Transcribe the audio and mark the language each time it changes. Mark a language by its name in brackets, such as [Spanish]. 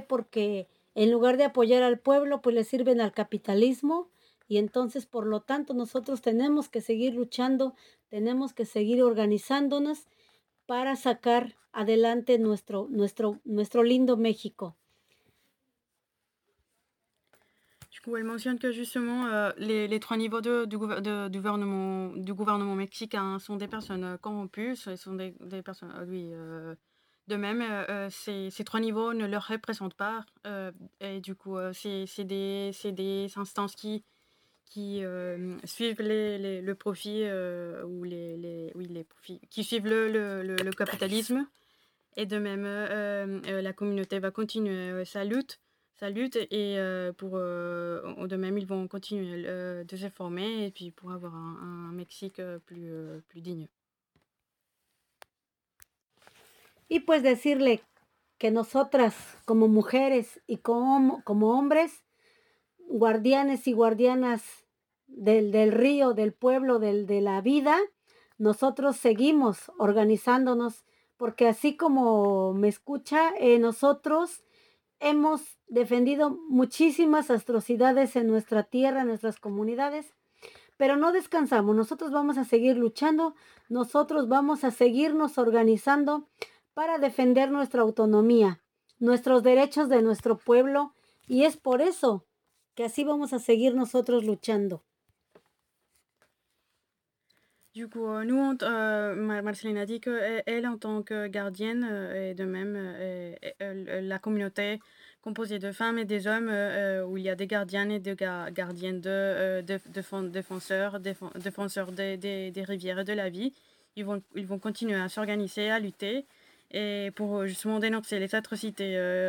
[Spanish] Porque en lugar de apoyar al pueblo, pues le sirven al capitalismo, y entonces, por lo tanto, nosotros tenemos que seguir luchando, tenemos que seguir organizándonos para sacar adelante nuestro lindo México. [French] Du coup, elle mentionne que justement les trois niveaux du gouvernement mexicain sont des personnes corrompues, ce sont des personnes de même, ces trois niveaux ne leur représentent pas. C'est des instances qui suivent le profit ou les profits qui suivent le capitalisme. Et de même, la communauté va continuer sa lutte et de même, ils vont continuer de se former et puis pour avoir un Mexique plus digne. [Spanish] Y pues decirle que nosotras como mujeres y como hombres, guardianes y guardianas del río, del pueblo, de la vida, nosotros seguimos organizándonos, porque así como me escucha, nosotros hemos defendido muchísimas atrocidades en nuestra tierra, en nuestras comunidades, pero no descansamos, nosotros vamos a seguir luchando, nosotros vamos a seguirnos organizando para defender nuestra autonomía, nuestros derechos de nuestro pueblo, y es por eso que así vamos a seguir nosotros luchando. [French] Du coup, nous, Marceline a dit qu'elle, en tant que gardienne, et de même, la communauté composée de femmes et des hommes, où il y a des gardiennes et des gardiennes défenseurs des rivières et de la vie, ils vont continuer à s'organiser, à lutter, et pour justement dénoncer les atrocités